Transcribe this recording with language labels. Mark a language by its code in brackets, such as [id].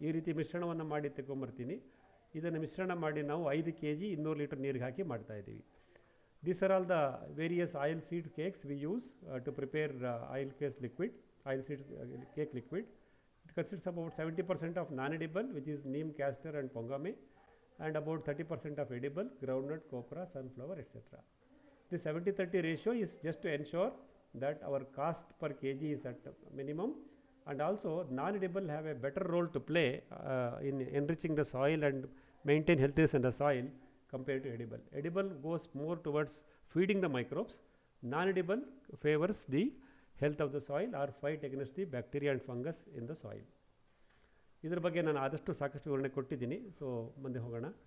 [kn] ಈ ರೀತಿ ಮಿಶ್ರಣವನ್ನು ಮಾಡಿ ತೆಗೊಂಬರ್ತೀನಿ. ಇದನ್ನು ಮಿಶ್ರಣ ಮಾಡಿ ನಾವು 5 kg 200 ಲೀಟರ್ ನೀರಿಗೆ ಹಾಕಿ ಮಾಡ್ತಾಯಿದ್ದೀವಿ. [en] These are all the various oil seed cakes we use to prepare oil seed cake liquid. It consists of about 70% of non-edible, which is neem, castor and pongame, and about 30% of edible, groundnut, copra, sunflower, etc. The 70-30 ratio is just to ensure that our cost per kg is at minimum, and also non-edible have a better role to play in enriching the soil and maintain healthiness in the soil compared to edible. Edible goes more towards feeding the microbes. Non-edible favors the health of the soil or fight against the bacteria and fungus in the soil. [kn] ಇದರ ಬಗ್ಗೆ ನಾನು ಆದಷ್ಟು ಸಾಕಷ್ಟು ವಿವರಣೆ ಕೊಟ್ಟಿದ್ದೀನಿ. So ಮುಂದೆ ಹೋಗೋಣ.